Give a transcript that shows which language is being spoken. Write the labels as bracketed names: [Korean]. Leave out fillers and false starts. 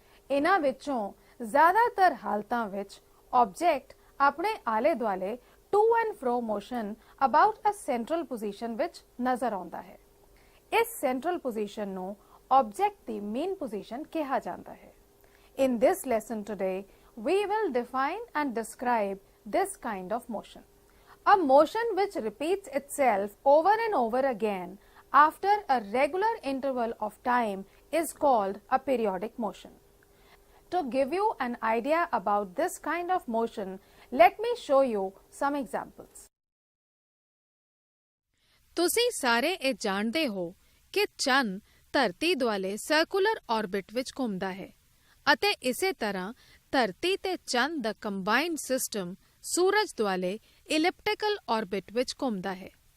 [Punjabi] ਇਹਨਾਂ ਵਿੱਚੋਂ ਜ਼ਿਆਦਾਤਰ ਹਾਲਤਾਂ ਵਿੱਚ ਆਬਜੈਕਟ ਆਪਣੇ ਆਲੇ ਦੁਆਲੇ [English] to and fro motion about a central position [Punjabi] ਵਿੱਚ ਨਜ਼ਰ ਆਉਂਦਾ ਹੈ। ਇਸ ਸੈਂਟਰਲ ਪੋਜੀਸ਼ਨ ਨੂੰ ਆਬਜੈਕਟ ਦੀ ਮੇਨ ਪੋਜੀਸ਼ਨ ਕਿਹਾ ਜਾਂਦਾ ਹੈ। [English] In this lesson today, we will define and describe this kind of motion. A motion which repeats itself over and over again after a regular interval of time is called a periodic motion. To give you an idea about this kind of motion, let me show you some examples. [Punjabi] ਤੁਸੀਂ ਸਾਰੇ ਇਹ ਜਾਣਦੇ ਹੋ ਕਿ ਚੰਨ ਧਰਤੀ ਦੁਆਲੇ circular orbit ਵਿੱਚ ਘੁੰਮਦਾ ਹੈ ਅਤੇ ਇਸੇ ਤਰ੍ਹਾਂ ਧਰਤੀ ਤੇ ਚੰਨ ਦਾ ਕੰਬਾਈਨਡ ਸਿਸਟਮ ਸੂਰਜ ਦੁਆਲੇ ਇਲਿਪਟੀਕਲ ਆਰਬਿਟ ਵਿੱਚ ਘੁੰਮਦਾ ਹੈ।